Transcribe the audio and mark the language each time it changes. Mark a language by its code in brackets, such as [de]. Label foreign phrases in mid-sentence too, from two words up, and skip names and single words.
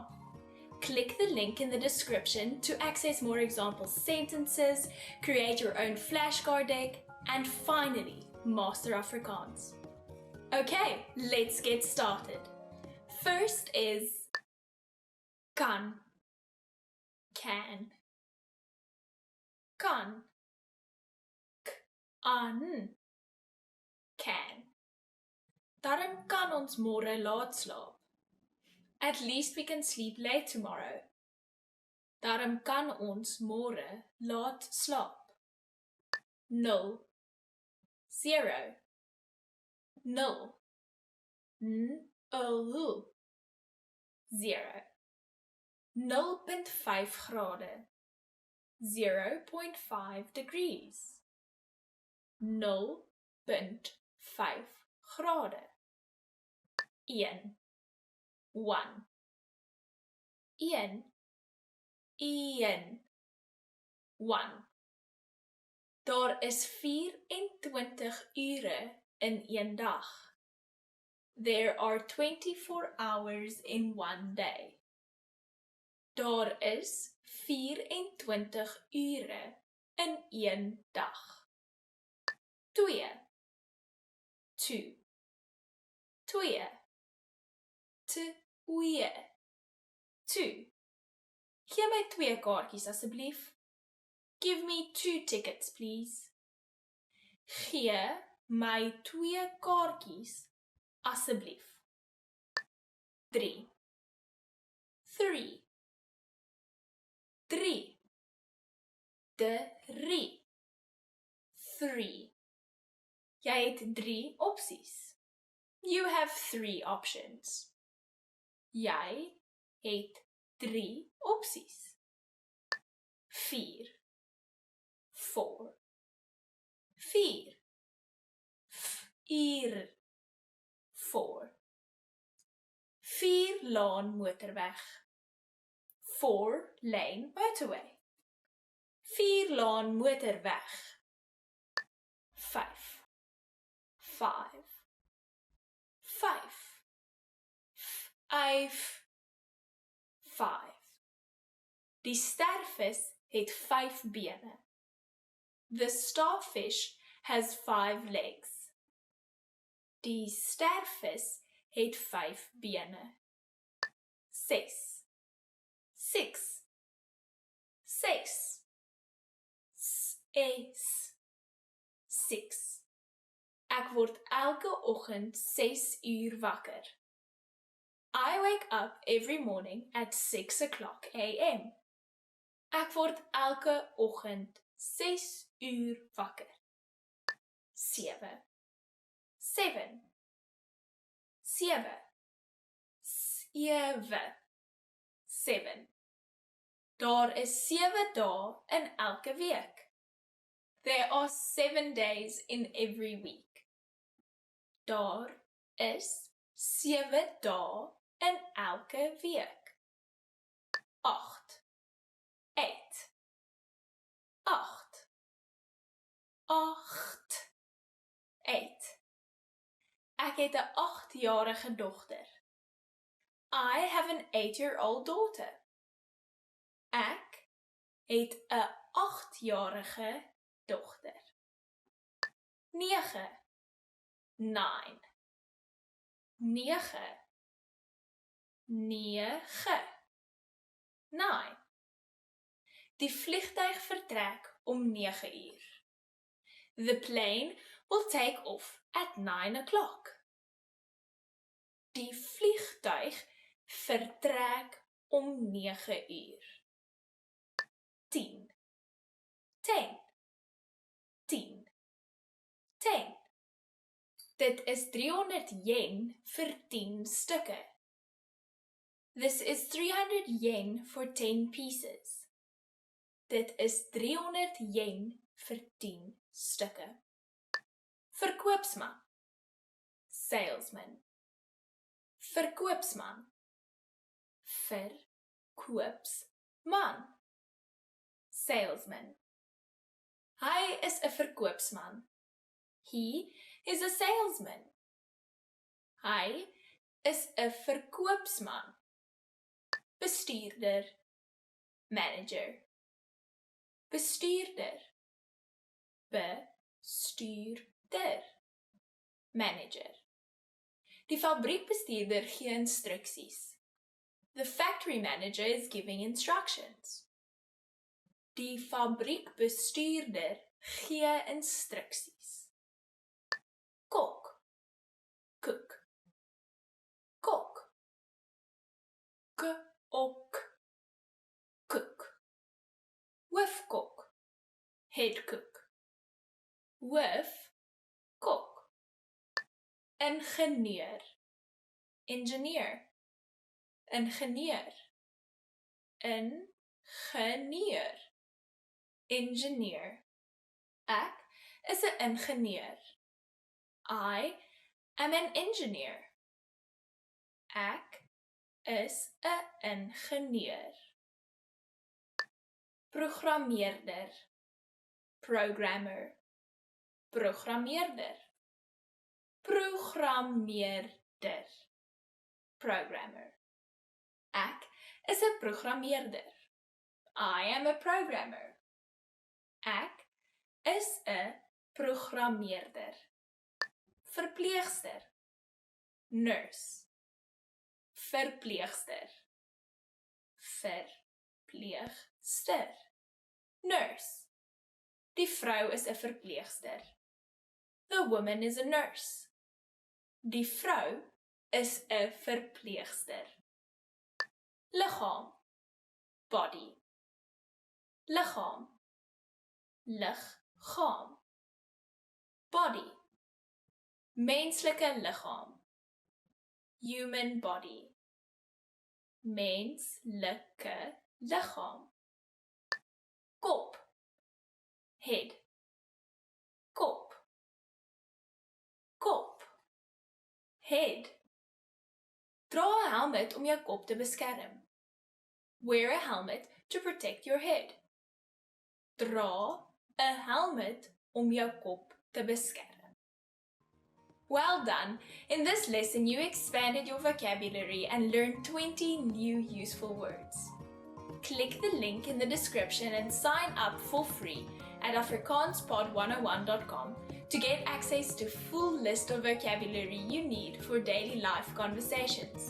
[en] Click the link in the description to access more example sentences, create your own flashcard deck, and finally, master Afrikaans. Okay, let's get started. First is kan. Can. Kan. K-an. Can. [af] Daarom kan ons môre laat slaap. [en] At least we can sleep late tomorrow. [af] Daarom kan ons môre laat slaap. 0. 0. 0. 0. 0.5 grade. 0.5 degrees. 0.5 grade. 1. 1. 1. 1. 1. Daar is 24 ure in een dag. [en] There are 24 hours in one day. [af] Daar is 24 ure in een dag. 2 2 2 2 2 Gee my 2 kaartjies asseblief. [en] Give me 2 tickets, please. [af] Gee my 2 kaartjies asseblief. 3 3 3 3 3 Jy het 3 opsies. [en] You have 3 options. [af] Jy het 3 opsies. 4 4 4 4 4 4 laan motorweg. [en] 4 lane motorway. 4 [af] laan motorweg. 5 5 5 5 5 Die stervis het 5 bene. [en] The starfish has 5 legs. [af] Die stervis het 5 bene. 6 6 6 6 Ek word elke oggend 6 uur wakker. [en] I wake up every morning at 6 o'clock a.m. [af] Ek word elke oggend 6 uur wakker. 7 7 7 7 7 Daar is 7 dae in elke week. [en] There are 7 days in every week. [af] Daar is 7 dae in elke week. 8 8 8 8 8 Ek het 'n 8-jarige dogter. [en] I have an 8-year-old daughter. [af] Ek het 'n 8-jarige dogter. 9 9 9 9 9 Die vliegtuig vertrek om 9 uur. [en] The plane will take off at 9 o'clock. [af] Die vliegtuig vertrek om 9 uur. 10 10 10 10 Dit is 300 yen vir 10 stukke. [en] This is 300 yen for 10 pieces. [af] Dit is 300 yen vir 10 stukke. Verkoopsman. Salesman. Verkoopsman. Verkoopsman. Salesman. Hy is 'n verkoopsman. [en] He is a salesman. [af] Hy is 'n verkoopsman. Bestuurder. Manager. Bestuurder. Bestuurder. [en] Manager. [af] Die fabriekbestuurder gee instruksies. [en] The factory manager is giving instructions. [af] Die fabriekbestuurder gee instruksies. Kok. [en] Cook. [af] Kok. Cook. [en] Cook. Hoofkok. Head cook. Hoofkok. [af] Ingenieur. Engineer. Ingenieur. Ingenieur. Engineer. Ek is 'n ingenieur. [en] I am an engineer. [af] Ek is 'n ingenieur. Programmeerder. Programmer. Programmeerder. Programmeerder. Programmer. Ek is 'n programmeerder. [en] I am a programmer. [af] Ek is 'n programmeerder, verpleegster, nurse, verpleegster, verpleegster, nurse. Die vrou is 'n verpleegster. [en] The woman is a nurse. [af] Die vrou is 'n verpleegster. Liggaam, body. Liggaam, liggaam. Body, menslike liggaam. [en] Human body, [af] menslike liggaam. Kop, head. Kop, kop, head. Dra 'n helmet om jou kop te beskerm. [en] Wear a helmet to protect your head. [af] Dra 'n helmet om jou kop te beskerm. [en] Well done! In this lesson, you expanded your vocabulary and learned 20 new useful words. Click the link in the description and sign up for free at afrikaanspod101.com to get access to full list of vocabulary you need for daily life conversations.